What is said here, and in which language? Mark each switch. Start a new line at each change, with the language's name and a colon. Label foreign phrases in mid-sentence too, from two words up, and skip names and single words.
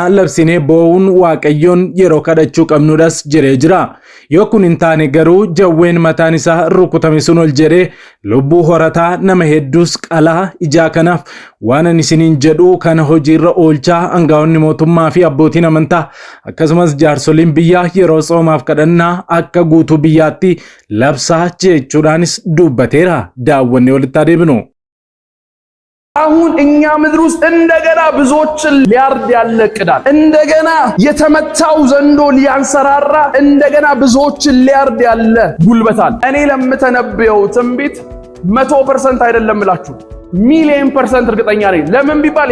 Oromo: labsinee boo'uun waaqayyoon yeroo kadhachuu qabnudhas jedhee jira yoo kun hin taane garuu jawween mataan isaa rukutame sun ol jedhee lubbuu horataa nama hedduus qalaa ijaa kanaaf waan ani isiniin jedhu kana hojiirra oolchaa aangaa'onni mootummaa fi abbootiin amantaa akkasumas jaarsoliin biyyaa yeroo soomaaf kadhannaa akka guutuu biyyaatti labsaa jechuudhaanis dubbateera daawwannee walitti adeemnu.
Amharic: አሁን እኛ ምድር ውስጥ እንደገና ብዙዎችን ሊያርድ ያለቅዳል እንደገና የተመታው ዘንዶ ሊያንሰራራ እንደገና ብዙዎችን ሊያርድ ያለ ጉልበታል እኔ ለምተነበየው ትንቢት 100% አይደለም እላችሁ ሚሊየን% እርግጠኛ ነኝ ለምን ቢባል